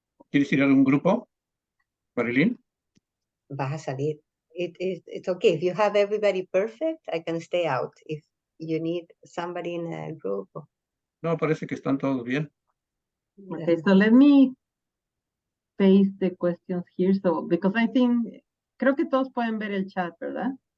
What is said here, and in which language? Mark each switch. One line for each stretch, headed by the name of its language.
Spanish: ¿Quieres ir a un grupo, Marilyn? Vas a salir.
English: It's okay. If you have everybody perfect, I can stay out. If you need somebody in a group.
Spanish: No, parece que están todos bien.
English: Okay, so let me paste the questions here. So, because I think,
Spanish: creo que todos pueden ver el chat, ¿verdad?